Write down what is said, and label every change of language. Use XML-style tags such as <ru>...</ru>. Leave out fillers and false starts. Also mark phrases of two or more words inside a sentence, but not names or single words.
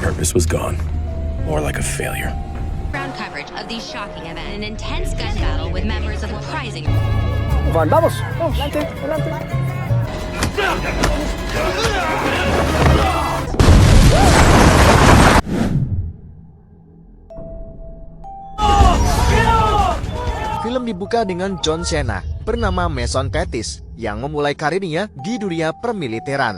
<en>purpose was gone. More like a failure. Ground coverage of the shocking event, an intense gun battle with members of the Uprising.</en> <es>Van, vamos. Vamos, adelante, adelante.</es> <id>Film dibuka dengan John Cena bernama Mason Pettis yang memulai karirnya di dunia permiliteran.</id>